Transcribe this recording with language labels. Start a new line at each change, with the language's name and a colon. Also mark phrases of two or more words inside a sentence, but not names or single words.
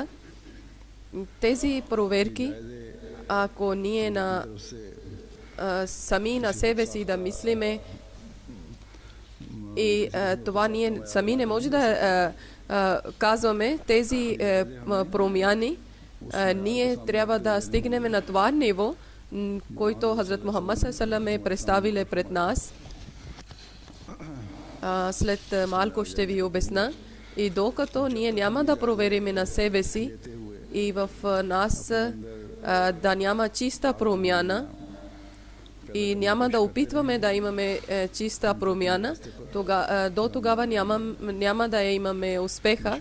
Bulgarian: Тези проверки, ако ние сами на себе си да мислиме, и това ние сами не може да казваме тези промяни, ние трябва да стигнем на това ниво, който Хазрат Мухаммад
Arabic: صلى الله عليه وسلم
Bulgarian: е представил пред нас. След малко ще ви обясна. И докато ние няма да проверим на себе си и в нас да няма чиста промяна и няма да опитваме да имаме чиста промяна, до тогава няма да имаме успеха.